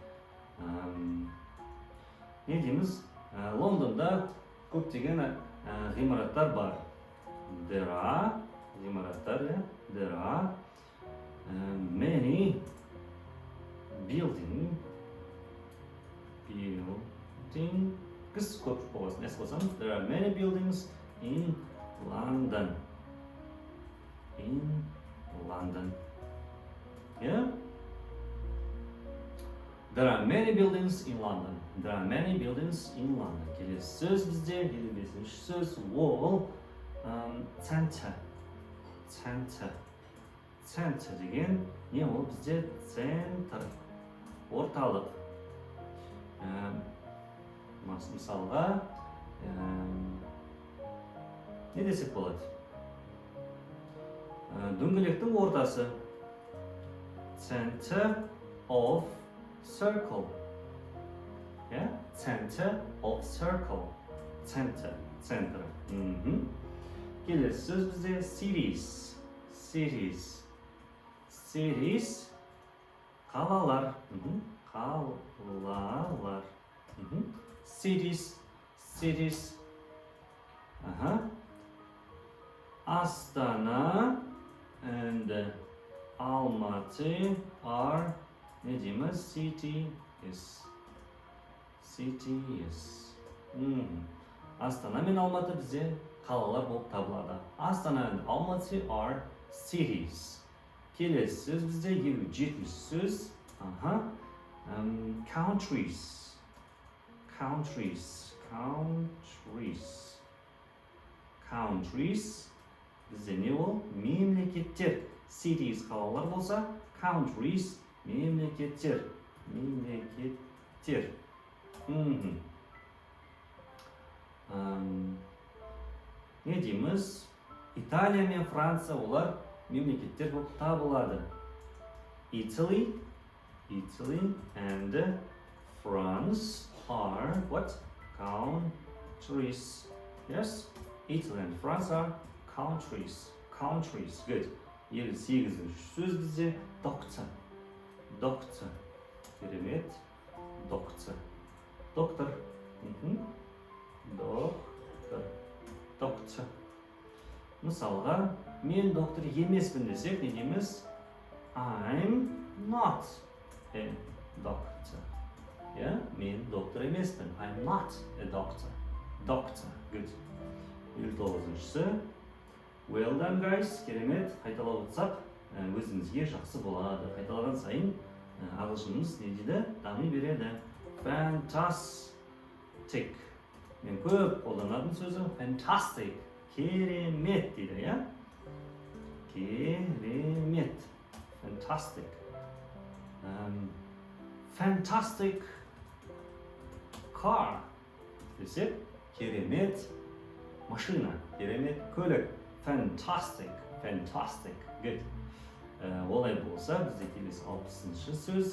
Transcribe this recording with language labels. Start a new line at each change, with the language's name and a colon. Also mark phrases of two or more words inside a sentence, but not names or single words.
Kazakh: Не дейміз? Лондонда көптеген ғимараттар бар.
English: There are ғимараттар, there are many buildings
Kazakh: көп болғасын, қосам.
English: There are many buildings in London. In London. Yeah? There are many buildings in London. There are many buildings in London.
Kazakh: Келесі сөз бізде, 55-ші сөз, ол центр. Центр. Центр деген не ол бізде? Центр. Орталық. Мысалға, не десек болады? Дөңгелектің ортасы.
English: Center of circle. Center of circle. Center. Center.
Kazakh: Келесі сөз бізде cities.
English: Cities. Cities.
Kazakh: Қалалар. Қалалар.
English: Cities. Cities. Astana and Almaty are
Kazakh: не дейміз?
English: Cities. Cities.
Kazakh: Астана мен Алматы бізде қалалар болып табылады.
English: Astana and Almaty are cities.
Kazakh: Келесі сөз бізде 57-ші сөз.
English: Countries. Countries. Countries. Countries.
Kazakh: Бізде не ол? Мемлекеттер. Cities қалалар болса, countries мемлекеттер. Мемлекеттер. Не дейміз? Италия мен Франция олар мемлекеттер болып табылады.
English: Italy and France are what? Countries. Yes? Italy and France are countries. Countries. Good.
Kazakh: 58-ші сөз бізде доктор. Доктор. Керемет. Доктор. Доктор. Доктор. Доктор. мысалға, мен доктор емеспін десек, не дейміз?
English: I'm not a doctor.
Kazakh: Мен доктор емеспін.
English: I'm not a doctor. Doctor. Good. 59-шысы. Well done, guys.
Kazakh: Керемет. Қайталап отырсақ, өзіңізге жақсы болады. Қайталаған сайын ағылшынымыз не дейді? Дами береді. Fantastic. Мен көп қолданатын сөзі fantastic. Керемет дейді, Керемет.
English: Fantastic. Fantastic car.
Kazakh: Десек, керемет машина, керемет көлік.
English: Fantastic. Good.
Kazakh: Олай болса, бізде келесі 60-шы сөз.